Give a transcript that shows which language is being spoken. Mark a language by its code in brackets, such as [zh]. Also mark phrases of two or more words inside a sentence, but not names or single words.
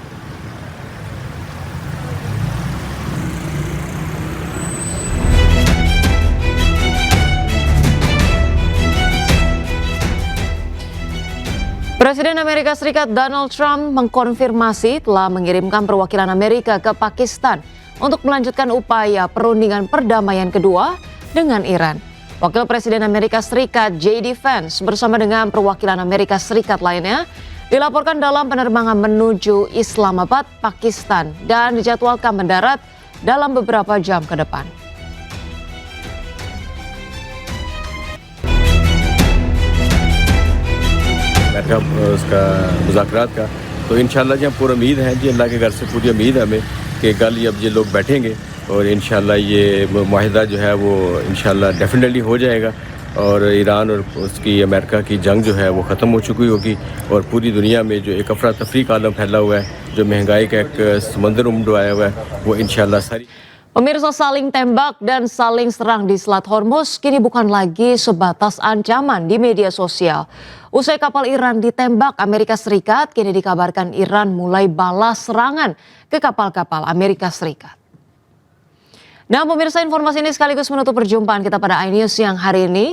[id] Presiden Amerika Serikat Donald Trump mengkonfirmasi telah mengirimkan perwakilan Amerika ke Pakistan untuk melanjutkan upaya perundingan perdamaian kedua dengan Iran. Wakil Presiden Amerika Serikat J.D. Vance bersama dengan perwakilan Amerika Serikat lainnya dilaporkan dalam penerbangan menuju Islamabad, Pakistan, dan dijadwalkan mendarat dalam beberapa jam ke depan. [ur] بیٹھا اس کا مذاکرات کا، تو انشاءاللہ جی پوری امید ہے جی، اللہ کے گھر سے پوری امید ہے ہمیں کہ کل اب یہ لوگ بیٹھیں گے اور انشاءاللہ یہ معاہدہ جو ہے وہ انشاءاللہ ڈیفینیٹلی ہو جائے گا اور ایران اور اس کی امریکہ کی جنگ جو ہے وہ ختم ہو چکی ہوگی اور پوری دنیا میں جو ایک افرا تفری کا عالم پھیلا ہوا ہے، جو مہنگائی کا ایک سمندر امڈایا ہوا ہے، وہ انشاءاللہ ساری. [id] Pemirsa, saling tembak dan saling serang di Selat Hormuz kini bukan lagi sebatas ancaman di media sosial. Usai kapal Iran ditembak Amerika Serikat, kini dikabarkan Iran mulai balas serangan ke kapal-kapal Amerika Serikat. Nah, pemirsa, informasi ini sekaligus menutup perjumpaan kita pada iNews yang hari ini.